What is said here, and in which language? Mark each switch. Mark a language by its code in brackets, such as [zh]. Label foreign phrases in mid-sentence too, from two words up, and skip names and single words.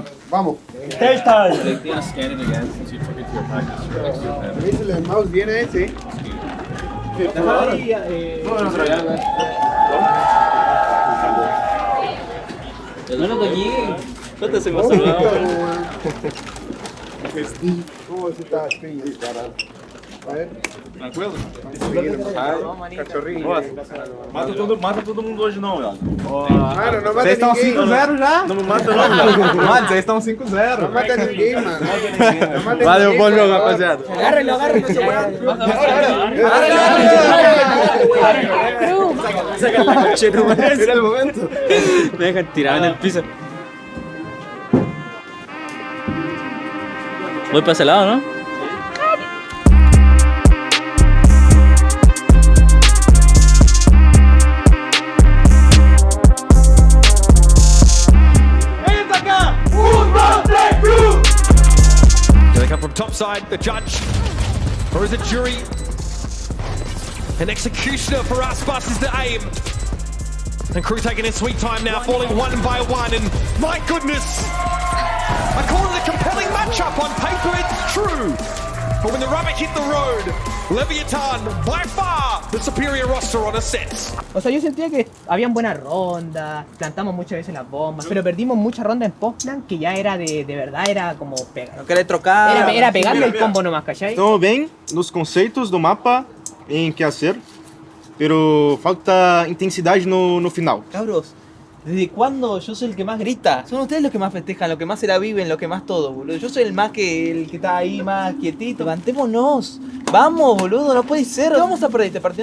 [es] Vamos. El mouse viene ese. No lo toqué. ¿Cuánto se me ha ¿Cómo se está así? A ver. Tranquilo? [pt] Cachorrinho. Mata todo mundo hoje não, Iago. Mano, não mata Vocês estão ninguém. 5-0 já? Não me mata não, Iago. Mano, vocês estão 5-0. Não mata ninguém, mano. Não mata Valeu, ninguém, bom jogo, mano. rapaziada. [es] Agárrenlo. Saca la coche, no Era el momento. me dejan tirado en el piso. Voy para ese lado, ¿no? [en] Here they come from topside, the judge, or is it jury? An executioner for Aspas is the aim. And Crew taking his sweet time now, falling one by one, and my goodness! I call it a compelling matchup on paper, it's true! But when the rubber hit the road, Leviathan, by far, the superior roster on a set. [es] O sea, yo sentía que habían buenas rondas, plantamos muchas veces las bombas, pero perdimos mucha ronda en post-plan que ya era de verdad, era como pegar. [pt] Querer trocar. [es] Era pegarle el combo nomás, ¿cachai? [pt] Estamos bem nos conceitos do mapa, em [es] que hacer, pero [pt] falta intensidade no final. [es] Cabros, ¿desde cuándo yo soy el que más grita? Son ustedes los que más festejan, los que más se la viven, los que más todo, boludo. Yo soy el que está ahí más quietito. Levantémonos. Vamos, boludo, no puede ser. ¿Qué vamos a perder este partido?